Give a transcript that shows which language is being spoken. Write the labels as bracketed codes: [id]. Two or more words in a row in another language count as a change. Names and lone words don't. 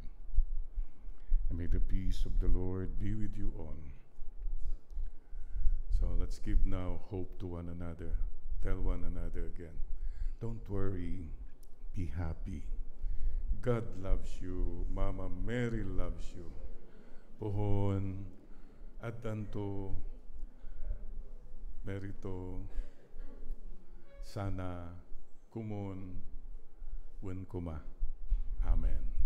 [en] And may the peace of the Lord be with you all. So let's give now hope to one another. Tell one another again, don't worry, be happy. God loves you. Mama Mary loves you. [ilo] Pohon, atanto, merito, sana, kumon, wen kuma. [en] Amen.